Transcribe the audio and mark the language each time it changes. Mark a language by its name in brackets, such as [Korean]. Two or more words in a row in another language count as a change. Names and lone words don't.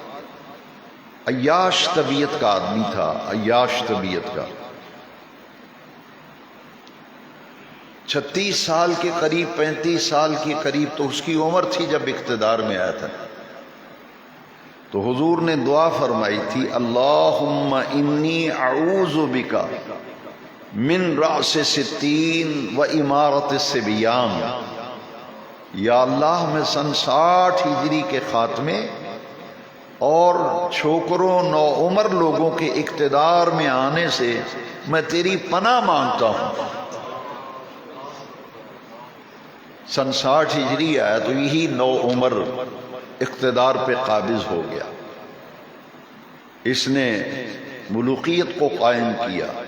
[Urdu] عیاش طبیعت کا آدمی تھا، عیاش طبیعت کا۔ 36 سال کے قریب، 35 سال کے قریب تو اس کی عمر تھی جب اقتدار میں آیا تھا۔ تو حضور نے دعا فرمائی تھی، [Arabic] اللہم انی اعوذ بک من رأس 60 و امارت الصبیان۔ [Urdu] یا اللہ، میں سن 60 ہجری کے خاتمے اور چھوکروں نوعمر لوگوں کے اقتدار میں آنے سے میں تیری پناہ مانگتا ہوں۔ سن 60 ہجری آیا تو یہی نوعمر اقتدار پہ قابض ہو گیا، اس نے ملوکیت کو قائم کیا۔